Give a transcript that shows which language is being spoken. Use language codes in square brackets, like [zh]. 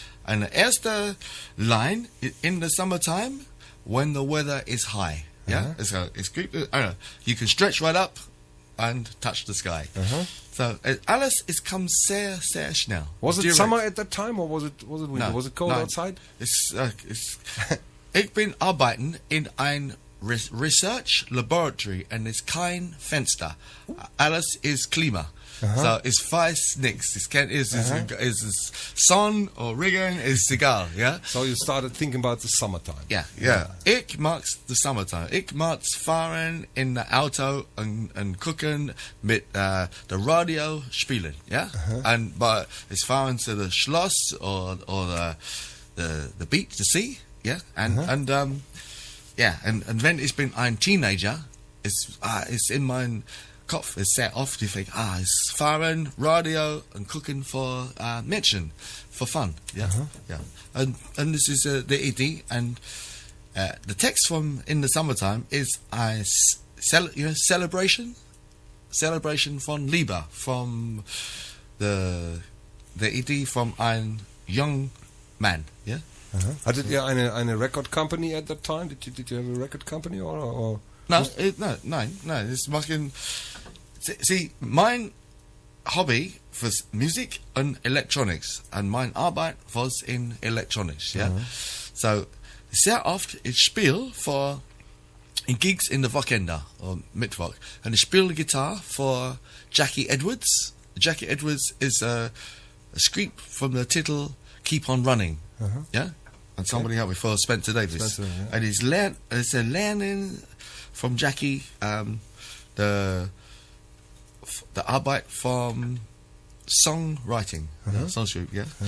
[en] And the erste line in the summertime, when the weather is high, yeah. You can stretch right up and touch the sky. [de] So alles kommt sehr, sehr schnell. [en] Was it summer at that time or was it winter? No, was it cold outside? [de] Ich bin arbeiten in ein Research Laboratory und es kein Fenster. Alles ist Klima. So it's weiß nix. [en] It's sun or Regen, it's egal, yeah? So you started thinking about the summertime. Yeah. Ich mag's the summertime. Ich mag's fahren in the Auto und gucken mit the Radio spielen, yeah? And but it's fahren to the Schloss or the beat, the sea, yeah, and when ich bin ein Teenager, it's in mein Kopf, it's set off. You think, it's fahren, radio, and cooking for Mädchen, for fun, yeah, yeah, and this is the idea, and the text from In the Summertime is celebration von Liebe, from the idea from ein young man, yeah. Hattet ihr eine Record Company at that time? Did you have a record company or? No, it's making. See, mein Hobby was music and electronics, and mein Arbeit was in electronics, yeah. So, sehr oft ich spiele in gigs in the Wochenende or Mittwoch, and ich spiele guitar for Jackie Edwards. Jackie Edwards is a script from the title "Keep on Running," yeah. And somebody helped me for Spencer Davis, Spencer, yeah. and it's a learning from Jackie the Arbeit from songwriting, songwriting, yeah.